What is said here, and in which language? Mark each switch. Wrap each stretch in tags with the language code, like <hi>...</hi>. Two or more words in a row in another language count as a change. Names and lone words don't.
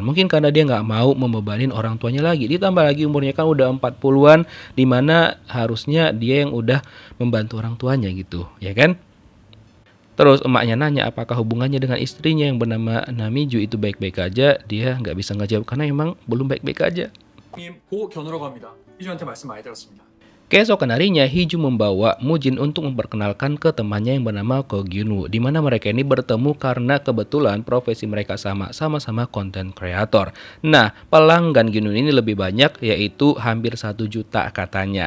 <id>Mungkin karena dia nggak mau membebanin orang tuanya lagi, ditambah lagi umurnya kan udah 40-an, dimana harusnya dia yang udah membantu orang tuanya gitu, ya kan? Terus emaknya nanya apakah hubungannya dengan istrinya yang bernama Namiju itu baik-baik aja, dia nggak bisa ngejawab karena emang belum baik-baik aja.</id> <ko>보 견우라고 합니다. 희주한테 말씀 많이 들었습니다.</ko> <id>Keesokan harinya, Hiju membawa Mujin untuk memperkenalkan ke temannya yang bernama Ko Gyunwoo, di mana mereka ini bertemu karena kebetulan profesi mereka sama-sama</id> <en>content creator.</en> <id>Nah, pelanggan Gyunwoo ini lebih banyak, yaitu hampir 1 juta katanya.</id>